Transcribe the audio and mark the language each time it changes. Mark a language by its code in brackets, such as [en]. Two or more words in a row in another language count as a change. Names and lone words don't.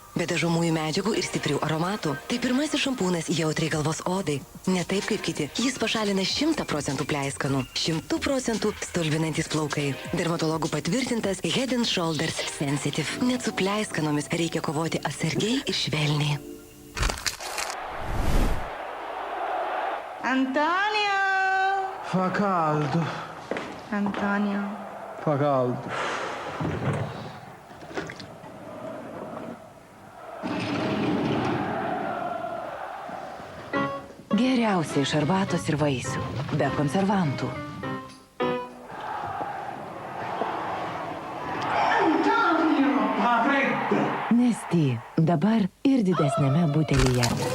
[lt] Be dažomųjų medžiagų ir stiprių aromatų. Tai pirmasis šampūnas jautriai galvos odai. Ne taip kaip kiti. Jis pašalina 100% pleiskanų. 100% stulbinantis plaukai. Dermatologų patvirtintas Head & Shoulders Sensitive. Net su pleiskanomis reikia kovoti atsargiai ir švelniai. [it] Antonio! Fa caldo. Antonio. Fa caldo. [lt] Geriausia iš arbatos ir vaisių, be konservantų. Nesty, dabar ir didesnėme butelyje.